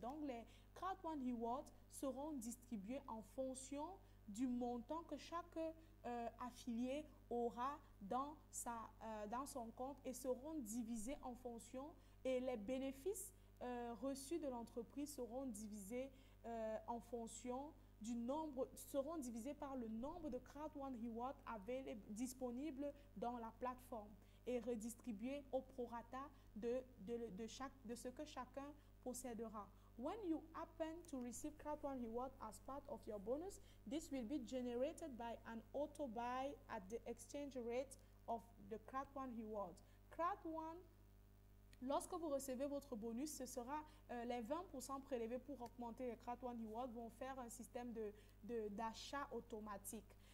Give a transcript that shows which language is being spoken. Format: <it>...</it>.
<fr>Donc, les Crowd1 Rewards seront distribués en fonction du montant que chaque affilié aura dans son compte et seront divisés en fonction, et les bénéfices reçus de l'entreprise seront divisés en fonction seront divisés par le nombre de Crowd1 Rewards disponibles dans la plateforme et redistribués au prorata de ce que chacun possédera.</fr> <en>When you happen to receive Crowd1 Reward as part of your bonus, this will be generated by an auto buy at the exchange rate of the Crowd1 Reward.</en> <fr>Crowd1, lorsque vous recevez votre bonus, ce sera les 20% prélevés pour augmenter les Crowd1 Reward vont faire un système d'achat automatique.</fr>